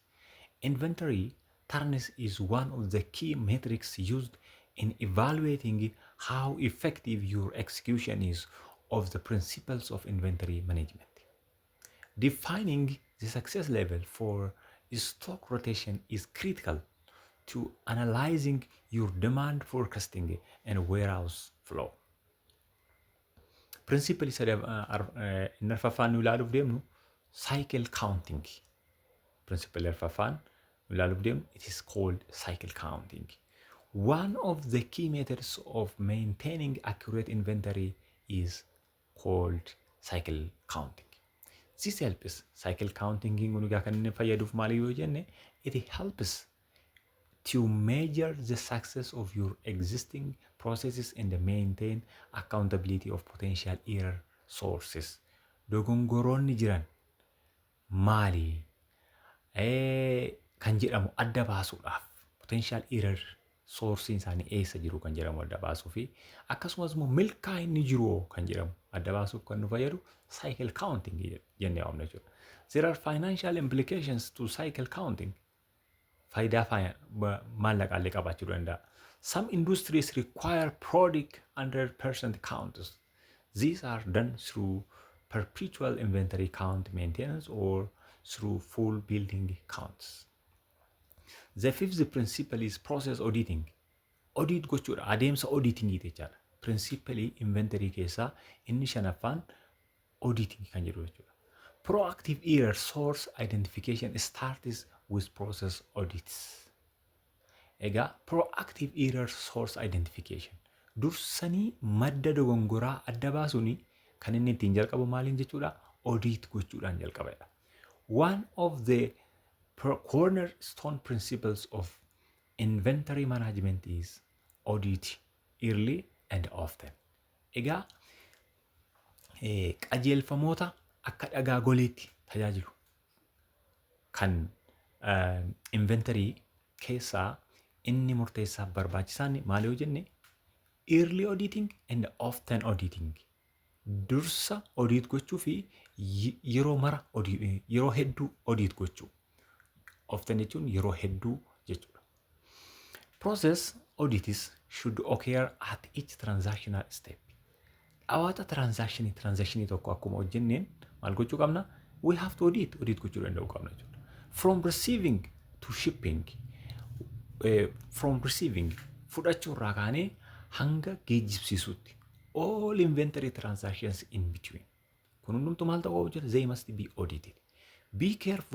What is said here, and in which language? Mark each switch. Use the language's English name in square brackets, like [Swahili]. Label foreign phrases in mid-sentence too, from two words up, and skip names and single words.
[English] Inventory turns is one of the key metrics used in evaluating how effective your execution is of the principles of inventory management. Defining the success level for stock rotation is critical to analyzing your demand forecasting and warehouse flow. [Oromo] Principally inni arfaffaan nu ilaaluuf deemnu [English] cycle counting. Principally [Oromo] arfaffaan nu ilaaluuf deemnu [English] it is called cycle counting. One of the key methods of maintaining accurate inventory is called cycle counting. This helps cycle counting [Oromo] nugaa kan inni fayyaduuf maali yoo jenne [English] it helps to measure the success of your existing processes and maintain accountability of potential error sources. [Oromo] Dogongoroonni jiran maali? Kan jedhamu adda baasuudhaaf [English] potential error source [Oromo] isaanii eessa jiru kan jedhamu adda baasuu fi akkasumas immoo milkaa inni jiru kan jedhamu adda baasuuf kan nu fayyadu [English] cycle counting [Oromo] jennee waamna jechuudha. [English] There are financial implications to cycle counting. [Oromo] Faayidaa maallaqaallee qabaachuu danda'a. [English] Some industries require product 100% counts. These are done through perpetual inventory count maintenance or through full building counts. The fifth principle is process auditing. [Oromo] Audit gochuudha. Adeemsa auditing jechaadha. Principally inventory keessaa inni shanaffaan auditing kan jedhu jechuudha. [English] Proactive error source identification starts with process audits. [Oromo] Egaa [English] proactive error source identification [Oromo] dursanii madda dogongoraa adda baasuuni kan inni ittiin jalqabu maaliin jechuudha? Audit gochuudhaan jalqabadha. [English] One of the cornerstone principles of inventory management is audit early and often. [Oromo] Egaa qajeelfamoota akka dhagaa goleetti tajaajilu kan inventory keessaa inni murteessaa barbaachisaan maali yoo jenne [English] early auditing and often auditing. [Oromo] Dursa audit gochuu fi yeroo hedduu audit gochuu. Often jechuun yeroo hedduu jechuudha. [English] Process audits should occur at each transactional step. [Oromo] Dhawaata transactionii tokko akkuma hojjenneen maal gochuu qabna? [English] We have to [Oromo] audit gochuu danda'uu qabna jechuudha. [English] From receiving to shipping, from receiving [Oromo] fudhachuu irraa kaanee hanga geejjibsiisuutti [English] all inventory transactions in between. [Oromo] Kun hundumtu maal ta'uu jira? [English] They must be audited. Be careful.